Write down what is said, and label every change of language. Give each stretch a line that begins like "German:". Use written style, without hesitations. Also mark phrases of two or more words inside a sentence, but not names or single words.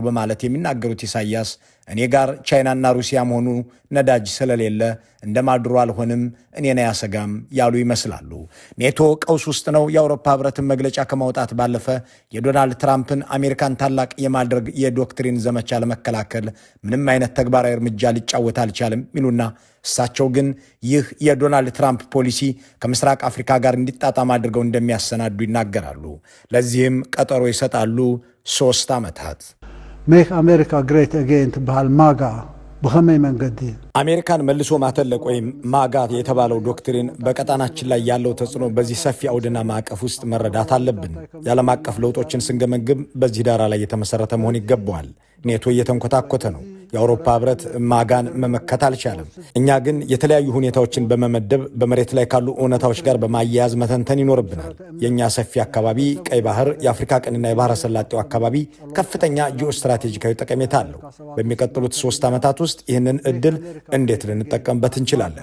Amharic: በማለት የሚናገሩት ኢሳያስ እኔ ጋር ቻይናና ሩሲያ መሆኑ ነዳጅ ስለሌለ እንደ ማዱሮ አልሆንም፣ እኔን አያሰጋም ያሉ ይመስላሉ። ኔቶ ቀውስ ውስጥ ነው። የአውሮፓ ህብረትን መግለጫ ከማውጣት ባለፈ የዶናልድ ትራምፕን አሜሪካን ታላቅ የማድረግ የዶክትሪን ዘመቻ ለመከላከል ምንም አይነት ተግባራዊ እርምጃ ሊጫወት አልቻለም ይሉና እሳቸው ግን ይህ የዶናልድ ትራምፕ ፖሊሲ ከምስራቅ አፍሪካ ጋር እንዲጣጣም አድርገው እንደሚያሰናዱ ይናገራሉ። ለዚህም ቀጠሮ ይሰጣሉ፣ 3 ዓመታት።
English: Make America Great Again
Tigrinya: ትበሃል ማጋ በኸመይ መንገዲ
Amharic: አሜሪካን መልሶ ማተለቅ ወይም ማጋ የተባለው ዶክትሪን በቀጣናችን ላይ ያለው ተጽዕኖ በዚህ ሰፊ አውድና ማዕቀፍ ውስጥ መረዳት አለብን። የዓለም አቀፍ ለውጦችን ስንገመግም በዚህ ዳራ ላይ የተመሰረተ መሆን ይገባዋል። ኔቶ እየተንኮታኮተ ነው። የአውሮፓ ህብረት ማጋን መመከት አልቻለም። እኛ ግን የተለያዩ ሁኔታዎችን በመመደብ በመሬት ላይ ካሉ እውነታዎች ጋር በማያያዝ መተንተን ይኖርብናል። የእኛ ሰፊ አካባቢ ቀይ ባህር፣ የአፍሪካ ቀንና የባህረ ሰላጤው አካባቢ ከፍተኛ ጂኦስትራቴጂካዊ ጠቀሜታ አለው። በሚቀጥሉት 3 ዓመታት ውስጥ ይህንን እድል እንዴት ልንጠቀምበት እንችላለን?